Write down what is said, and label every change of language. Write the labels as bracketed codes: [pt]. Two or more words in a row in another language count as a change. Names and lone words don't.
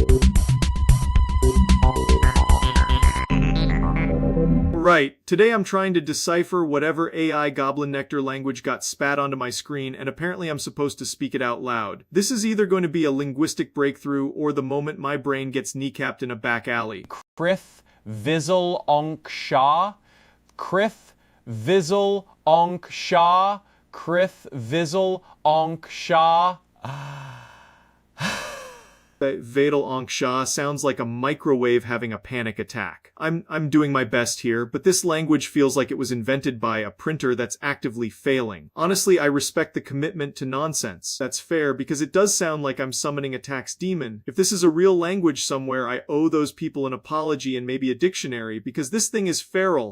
[en] Right, today I'm trying to decipher whatever AI goblin nectar language got spat onto my screen, and apparently I'm supposed to speak it out loud. This is either going to be a linguistic breakthrough or the moment my brain gets kneecapped in a back alley. Krith Vizzle Onk Shah. Krith Vizzle Onk Shah. Krith Vizzle Onk Shah. Vadal Ankh Shah sounds like a microwave having a panic attack. I'm doing my best here, but this language feels like it was invented by a printer that's actively failing. Honestly, I respect the commitment to nonsense. That's fair because it does sound like I'm summoning a tax demon. If this is a real language somewhere, I owe those people an apology and maybe a dictionary because this thing is feral.